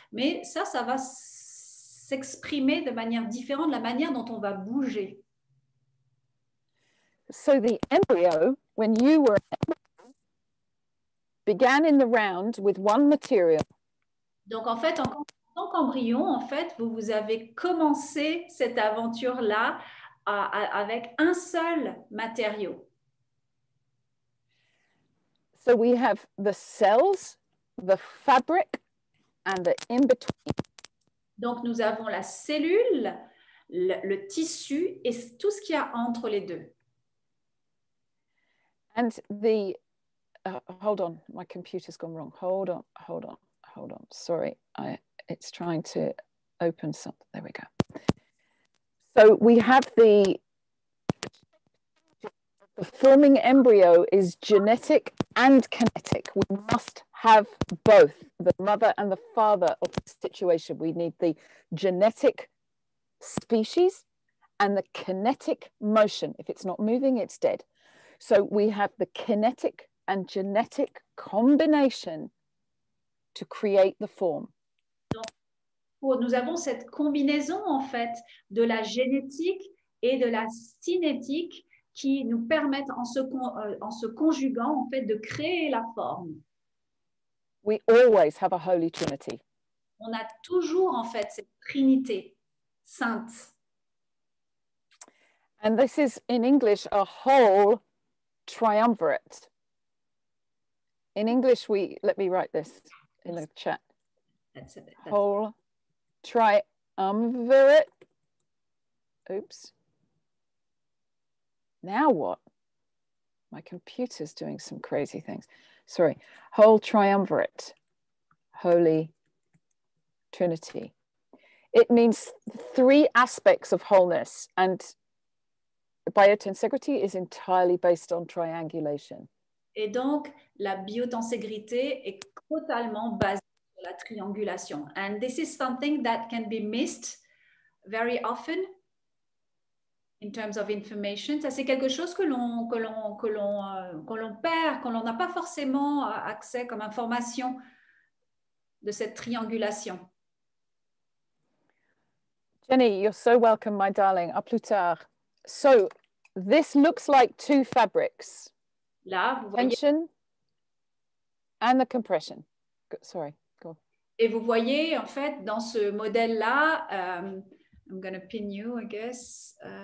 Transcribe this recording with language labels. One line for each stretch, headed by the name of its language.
French: Mais ça va s'exprimer de manière différente, la manière dont on va bouger.
English: So the embryo, when you were began in the round with one material.
French: Donc en fait, en tant qu'embryon, en fait, vous avez commencé cette aventure-là avec un seul matériau.
English: So we have the cells, the fabric, and the in-between.
French: Donc nous avons la cellule, le tissu et tout ce qu'il y a entre les deux.
English: And the, hold on, my computer's gone wrong. Hold on. Sorry, it's trying to open something. There we go. So we have the forming embryo is genetic and kinetic. We must have both, the mother and the father of the situation. We need the genetic species and the kinetic motion. If it's not moving, it's dead. So we have the kinetic and genetic combination to create the form.
French: Donc, nous avons cette combinaison en fait de la génétique et de la cinétique qui nous permettent en se conjuguant en fait de créer la forme.
English: We always have a Holy Trinity.
French: On a toujours en fait cette Trinité sainte.
English: And this is in English a whole triumvirate. In English, let me write this in the chat. That's Whole triumvirate. Oops. Now what? My computer's doing some crazy things. Sorry. Whole triumvirate. Holy Trinity. It means three aspects of wholeness, and biotenségrité is entirely based on triangulation.
French: Et donc, la biotenségrité est totalement basée sur la triangulation.
English: And this is something that can be missed very often in terms of information.
French: Ça, c'est quelque chose que l'on perd, que l'on n'a pas forcément accès comme information de cette triangulation.
English: Jenny, you're so welcome, my darling.
French: À plus tard.
English: So, this looks like two fabrics.
French: Là, vous voyez,
English: tension and the compression. Sorry, go on.
French: Et vous voyez, en fait, dans ce modèle-là,
English: I'm going to pin you, I guess.